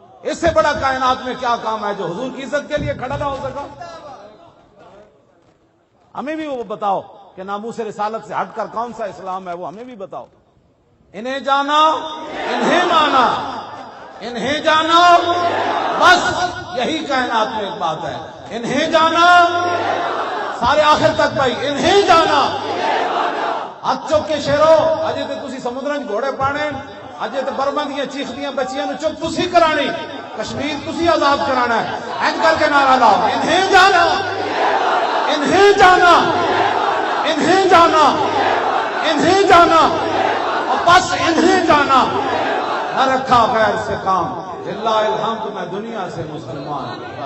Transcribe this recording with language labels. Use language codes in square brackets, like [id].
[ur] اس سے بڑا کائنات میں کیا کام ہے جو حضور کی عزت کے لیے کھڑا نہ ہو سکا؟ ہمیں بھی وہ بتاؤ کہ ناموس رسالت سے ہٹ کر کون سا اسلام ہے، وہ ہمیں بھی بتاؤ. انہیں جانا انہیں مانا انہیں جانا، بس یہی کائنات میں ایک بات ہے. انہیں جانا سارے آخر تک بھائی، انہیں جانا. [pa] ہاتھ چک کے شیرو اجے تے تسی سمندراں گھوڑے پانے، اجے تے برما دیاں چیخدیاں بچیاں نو چپ تسی کرانی، کشمیر تسی آزاد کرانا ہے. اینج کر کے نعرہ لاؤ، [ur] انہیں جانا انہیں جانا انہیں جانا انہیں جانا، اور بس انہیں جانا. نہ رکھا غیر سے کام، للہ الحمد میں دنیا سے مسلمان.